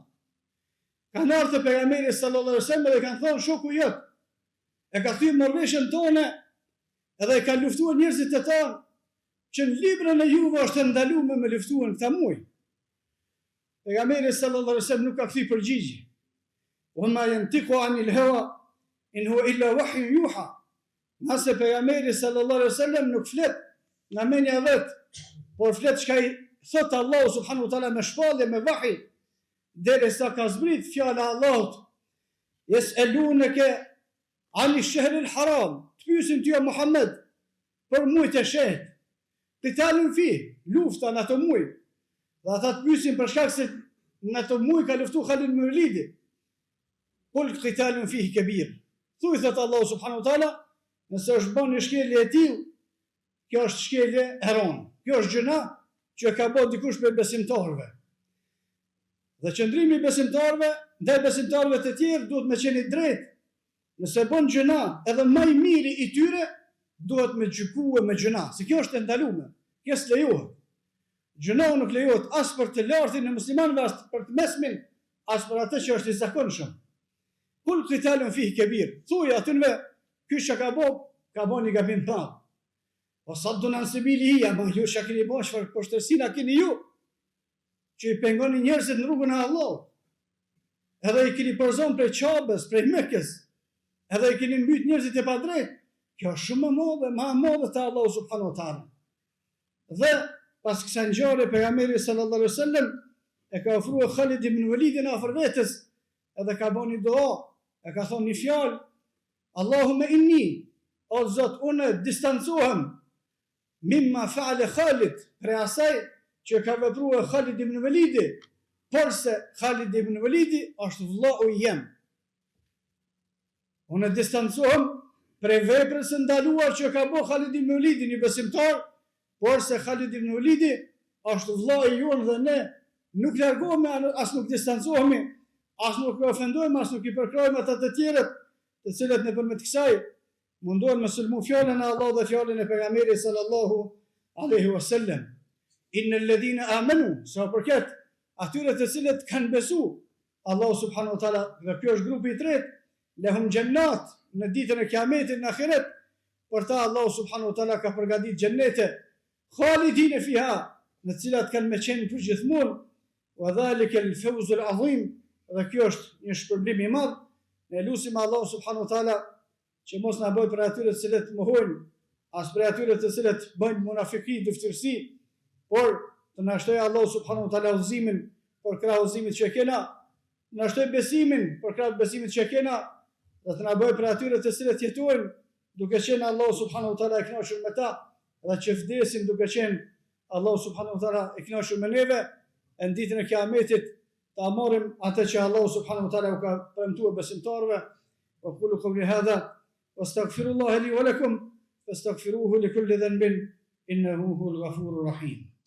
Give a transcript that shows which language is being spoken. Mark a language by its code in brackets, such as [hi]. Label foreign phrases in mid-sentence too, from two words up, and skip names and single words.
[sq] Kanë ardhur te pejgamberi [ar] صلى الله عليه وسلم [sq] dhe kanë thonë shoku jot, e ka thyer marrëveshjen tonë edhe e ka luftuar njerëzit e tanë që në librin e juve është ndaluar me luftuar këta muaj. Pejgamberi [ar] صلى الله عليه وسلم [sq] nuk ka kthy përgjigje. [ar] وما ينطق عن الهوى إن هو إلا وحي يوحى. [sq] Nëse pejgamberi [ar] صلى الله عليه وسلم [sq] nuk flet nga mendja vet, por flet çka i thot Allahu [ar] سبحانه وتعالى [sq] me shpallje, me vahi, derisa ka zbrit fjala e Allahut. [ar] يسألونك عن الشهر الحرام. [sq] Të pyesin ty Muhammed për muajt e shenjtë. [ar] قتال فيه, [sq] lufta në ato muaj. Dhe ata të pyesin për shkak se në ato muaj ka luftu Khalid ibn Walidi. [ar] قل قتال فيه كبير. [sq] Thuaj thot Allahu [ar] سبحانه وتعالى, [sq] nëse është bën një shkelje e tillë, kjo është shkelje e rënë. Kjo është gjëna që ka bërë dikush për besimtarëve. Dhe qëndrimi i besimtarëve ndaj besimtarëve të tjerë duhet me qenë i drejtë. Nëse bën gjëna edhe më i miri i tyre, duhet me gjykue me gjëna, se kjo është e ndaluar. Kjo s'lejohet. Gjëna nuk lejohet as për të lartin e muslimanëve, as për të mesmin, as për atë që është i zakonshëm. [ar] قل قتال فيه كبير. [sq] Thuaj atyve, ky që ka bën një gabim të madh. [ar] وصد عن سبيله, [sq] ama ju që keni bën çfarë poshtësinë keni ju, që i pengoni njerëzit në rrugën e Allahut. Edhe i keni përzon prej Çabës, prej Mekës, edhe i keni mbyt njerëzit e padrejtë. Kjo është shumë më e madhe te Allahu [ar] سبحانه وتعالى. [sq] Dhe pas kësaj ngjarje pejgamberi [ar] صلى الله عليه وسلم [sq] e ka ofruar Khalid ibn Walidin afër vetes, edhe ka bënë një dua, e ka thonë një fjalë, [ar] اللهم إني, [sq] o Zot, unë distancohem [ar] مما فعل خالد, [sq] prej asaj që ka vepruar Khalid ibn Walidi, por se Khalid ibn Walidi është vllau i jem. Unë distancohem prej veprës së ndaluar që ka bërë Khalid ibn Walidi, një besimtar, por se Khalid ibn Walidi është vllau i jonë dhe ne nuk largohemi, as nuk distancohemi, as nuk ofendojmë, as nuk i përkrojmë ata të tjerët, të cilët nëpërmjet kësaj mundohen me sulmu fjalën e Allahut dhe fjalën e pejgamberit [ar] صلى الله عليه وسلم. إن الذين آمنوا, [sq] sa përket atyre të cilët kanë besu Allahu [ar] سبحانه وتعالى, [sq] dhe kjo është grupi i tretë, [ar] لهم جنات, [sq] në ditën e kiametit në ahiret, për ta Allahu [ar] سبحانه وتعالى [sq] ka përgatitur xhenete [ar] خالدين فيها, [sq] në të cilat kanë me qenë për gjithmonë, [ar] وذلك الفوز العظيم, [sq] dhe kjo është një shpërblim i madh. Ne lutim Allahu [ar] سبحانه وتعالى [sq] që mos na bëjë për atyre të cilët mohojnë, as për atyre të cilët bëjnë munafiki, dëftërsi, por të na shtojë Allahu [ar] سبحانه وتعالى [sq] udhëzimin për krah udhëzimit që kena, na shtojë besimin për krah besimit që kena, dhe të na bëjë për atyre të cilët jetojnë duke qenë Allahu [ar] سبحانه وتعالى [sq] i kënaqur me ta, dhe që vdesin duke qenë Allahu [ar] سبحانه وتعالى [sq] i kënaqur me neve, në ditën e kiametit ta marrim atë që Allahu [ar] سبحانه وتعالى [sq] u ka premtuar besimtarëve. [ar] وأقول قولي هذا وأستغفر الله لي ولكم فاستغفروه لكل ذنب إنه هو الغفور الرحيم.